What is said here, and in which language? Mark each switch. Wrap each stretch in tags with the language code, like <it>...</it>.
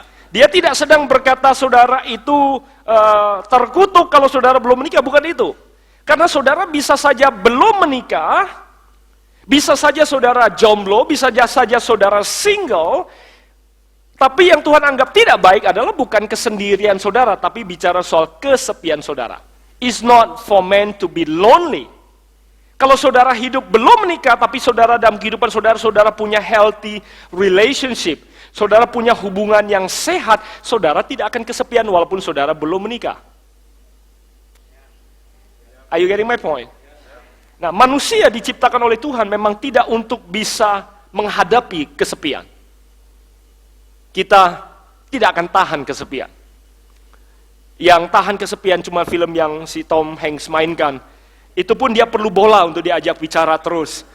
<id>Dia tidak sedang berkata saudara itu terkutuk kalau saudara belum menikah, bukan itu. Karena saudara bisa saja belum menikah, bisa saja saudara jomblo, bisa saja saudara single, tapi yang Tuhan anggap tidak baik adalah bukan kesendirian saudara, tapi bicara soal kesepian saudara.</id> <en>It's not for men to be lonely.</en> <id>Kalau saudara hidup belum menikah, tapi saudara dalam kehidupan saudara punya</id> <en>healthy relationship,</en> <id>saudara punya hubungan yang sehat, saudara tidak akan kesepian walaupun saudara belum menikah.</id> <en>Are you getting my point?</en> <id>Nah, manusia diciptakan oleh Tuhan memang tidak untuk bisa menghadapi kesepian. Kita tidak akan tahan kesepian. Yang tahan kesepian cuma film yang si Tom Hanks mainkan. Itu pun dia perlu bola untuk diajak bicara terus.</id>